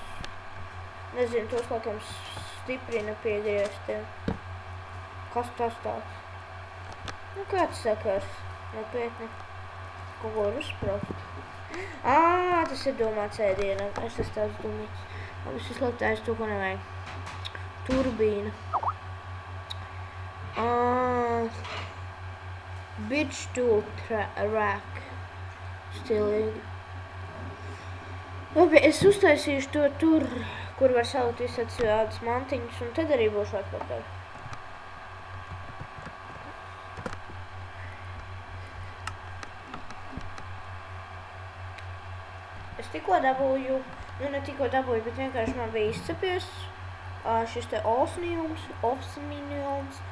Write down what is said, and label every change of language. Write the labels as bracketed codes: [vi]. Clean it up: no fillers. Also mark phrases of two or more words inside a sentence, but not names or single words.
[lv] Nezinu, tos laikam stiprina pie griestiem. Kas tas tāds? Nu, kāds sakars? Nopietni. Kaut ko var uzsprost. Tas ir domāts ēdienam. Es esmu tāds domīts. Labi, es vislabāk taisu to, ko nevajag. Turbīna. [en] Bitch tool rack. [lv] Stilīgi. Labi, es uztaisīšu to tur, kur var salikt visādas mantiņas, un tad arī būšu atpakaļ. Es tikko dabūju, nu ne tikko dabūju, bet vienkārši man bija izcepies šis te osminiums.